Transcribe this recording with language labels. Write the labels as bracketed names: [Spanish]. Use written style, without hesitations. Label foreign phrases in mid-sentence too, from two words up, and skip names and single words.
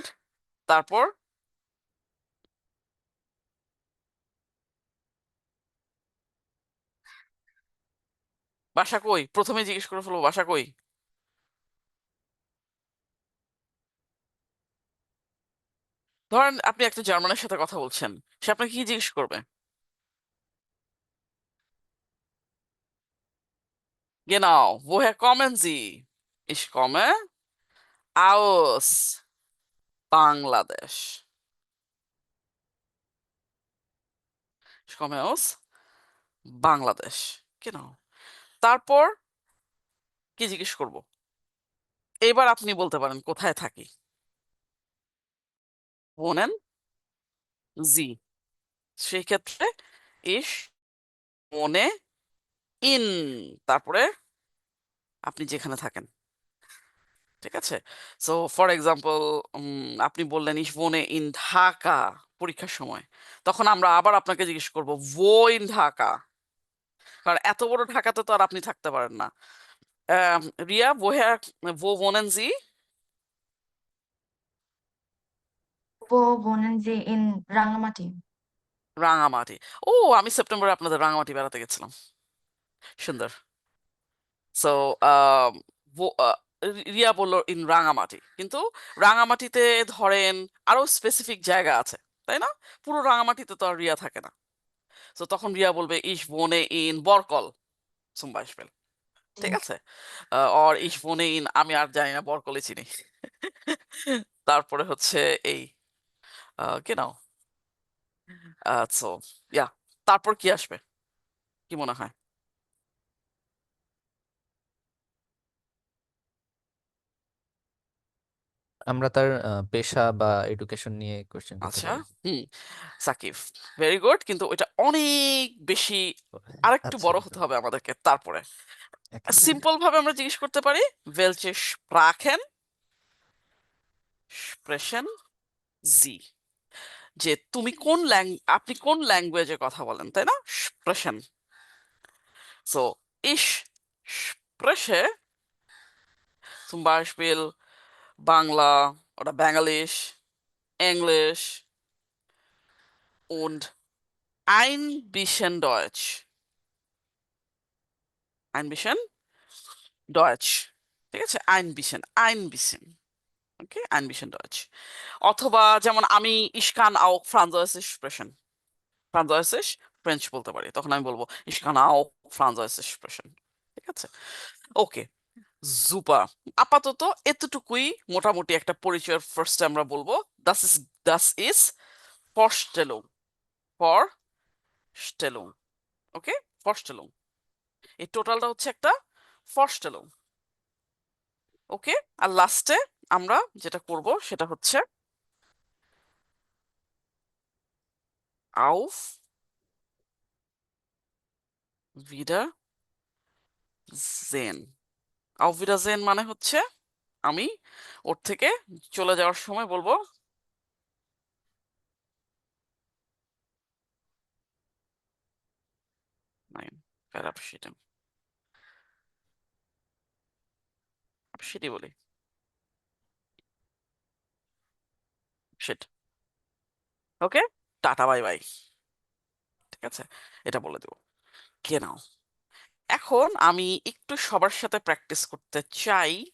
[Bangla] তারপর বাসা কই, প্রথমে জিজ্ঞেস করে ফেলবো বাসা কই। ধরেন আপনি একটা জার্মানের সাথে কথা বলছেন, সে আপনাকে কি জিজ্ঞেস করবে? [German] Genau, woher kommen Sie? Ich komme aus Bangladesh. Ich komme aus Bangladesh. Genau. [Bangla] তারপর কি জিজ্ঞেস করব? এবার আপনি বলতে পারেন কোথায় থাকি। [German] wohnen Sie? [Bangla] সেই ক্ষেত্রে [German] ich wohne in, [Bangla] তারপরে আপনি যেখানে থাকেন। ঠিক আছে? [English] so for example [Bangla] আপনি বললেন [German] ich wohne in [Bangla] ঢাকা পরীক্ষার সময়। তখন আমরা আবার আপনাকে জিজ্ঞেস করব [German] wo in [Bangla] ঢাকা? কারণ এত বড় ঢাকাতে তো আর আপনি থাকতে পারেন না। রিয়া, [German] wo wohnen Sie? Wo wohnen Sie in রাঙামাটি? [Bangla] রাঙামাটি। ও, আমি সেপ্টেম্বরে আপনাদের রাঙামাটি বেড়াতে গেছিলাম। সুন্দর। সো রিয়া বলল ইন রাঙামাটি, কিন্তু রাঙামাটিতে ধরেন আরো স্পেসিফিক জায়গা আছে, তাই না? পুরো রাঙামাটিতে তো আর রিয়া থাকে না। তো তখন রিয়া বলবে [German] ich wohne in [Bangla] বরকল [German] zum Beispiel। [Bangla] ঠিক আছে? [German] or ich wohne in, [Bangla] আমি আর জানি না, বরকলে চিনি। তারপরে হচ্ছে এই genau, [English] so yeah, [Bangla] তারপর কি আসবে কি মনে হয়? আমরা তার পেশা বা এডুকেশন নিয়ে কোশ্চেন করতে আচ্ছা, পারি। সাকিব, [English] very good, [Bangla] কিন্তু ওইটা অনেক বেশি, আরেকটু আচ্ছা, বড় হতে হবে আমাদেরকে। তারপরে একেবারে। সিম্পল ভাবে আমরা জিজ্ঞেস করতে পারি [German] welche Sprachen sprechen Sie? [Bangla] যে তুমি আপনি কোন ল্যাঙ্গুয়েজে কথা বলেন, তাই না? sprechen। [German] so ich spreche zum Beispiel বাংলা oder Bangalisch, Englisch und ein bisschen Deutsch। ein bisschen Deutsch, [Bangla] ঠিক আছে? [German] ein bisschen, okay, ein bisschen Deutsch। [Bangla] অথবা যেমন আমি [German] ich kann auch Französisch sprechen, [Bangla] Französisch ফ্রেঞ্চ বলতে পারি, তখন আমি বলবো [German] ich kann auch Französisch sprechen। [Bangla] ঠিক আছে? ওকে, সুপার। আপাতত এতটুকুই মোটামুটি একটা পরিচয়ের ফার্স্টে আমরা বলবো [German] das ist Vorstellung, Vorstellung, [Bangla] ওকে, Vorstellung। এই টোটালটা হচ্ছে একটা Vorstellung, ওকে। আর লাস্টে আমরা যেটা করব সেটা হচ্ছে [German] auf Wiedersehen। auf Wiedersehen [Bangla] মানে হচ্ছে আমি ওর থেকে চলে যাওয়ার সময় বলবো [German] nein, verabschieden, [Bangla] সেটি বলি সেট, ওকে, টাটা [English] bye bye. [Bangla] ঠিক আছে, এটা বলে দেবো। কে নাও, এখন আমি একটু সবার সাথে প্র্যাকটিস করতে চাই।